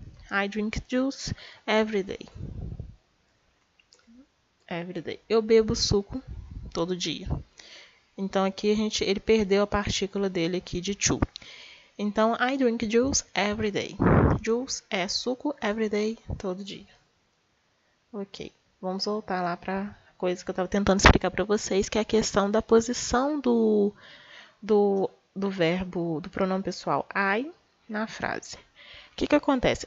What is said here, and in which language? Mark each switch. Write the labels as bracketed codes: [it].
[en] I drink juice every day. [pt] Eu bebo suco todo dia. Então aqui ele perdeu a partícula dele aqui de to. Então, [en] I drink juice every day. Juice [pt] é suco [en] every day, [pt] todo dia. Ok. Vamos voltar lá para a coisa que eu estava tentando explicar para vocês, que é a questão da posição do verbo, do pronome pessoal I na frase. O que acontece?